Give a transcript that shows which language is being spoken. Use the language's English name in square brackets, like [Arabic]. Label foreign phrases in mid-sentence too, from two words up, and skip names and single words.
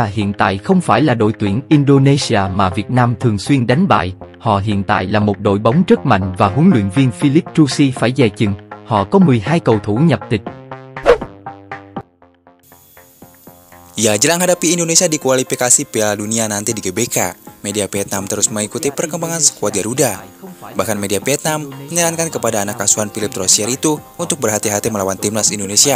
[Vietnamese] hiện tại không phải là đội tuyển Indonesia mà Việt Nam thường xuyên đánh bại. Họ hiện tại là một đội bóng rất mạnh và huấn luyện viên Philip Trusi phải dè chừng. Họ có 12 cầu thủ nhập tịch. [Indonesian] Ya, jelang hadapi Indonesia di kualifikasi Piala Dunia nanti di GBK, media Vietnam terus mengikuti perkembangan skuad Garuda. Bahkan media Vietnam menyarankan kepada anak asuhan Philip Trusier itu untuk berhati-hati melawan timnas Indonesia.